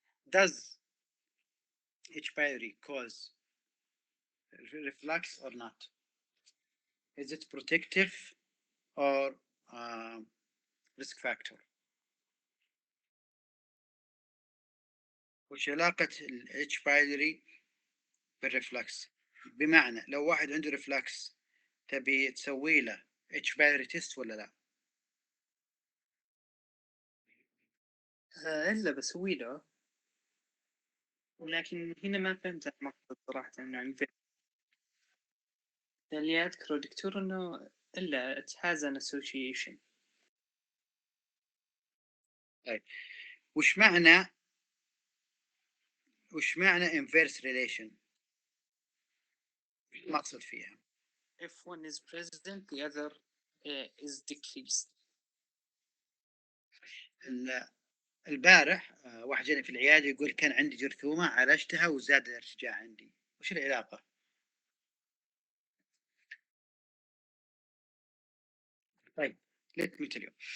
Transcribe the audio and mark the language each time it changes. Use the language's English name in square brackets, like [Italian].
[English] Does H. pylori cause reflux or not? Is it protective or risk factor؟ [Arabic] وش علاقة ال [English] H. [Arabic] pylori بالرفلكس؟ بمعنى لو واحد عنده رفلكس تبي تسوي له H. pylori test ولا لا؟ إلا بسوي له، لكن هنا ما فهمت المقصد صراحة إنه اللي أذكره دكتور إنه إلا [English] it has an association. [Arabic] طيب وش معنى [English] inverse relation؟ [Arabic] وش المقصد فيها؟ [English] If one is present, the other is decreased. [Arabic] البارح واحد جاني في العيادة يقول كان عندي جرثومة عالجتها وزاد الارتجاع عندي، وش العلاقة؟ طيب [English] let me tell you.